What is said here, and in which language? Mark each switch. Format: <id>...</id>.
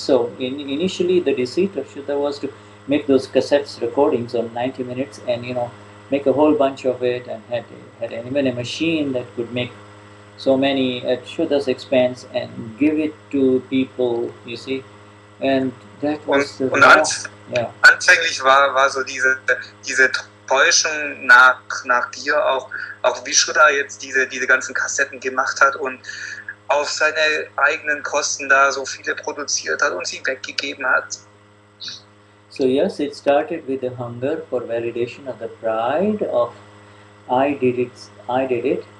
<en>So initially the Deceit of Shuddha was to make those cassettes recordings on 90 minutes and make a whole bunch of it, and had even a machine that could make so many at Shuddha's expense and give it to people, you see. And that was</en> <de>anfänglich war so diese Täuschung nach dir auch wie Shuddha jetzt diese ganzen Kassetten gemacht hat und auf seine eigenen Kosten da so viele produziert hat und sie weggegeben hat.</de> <en>So yes, it started with the hunger for validation of the pride of I did it.</en>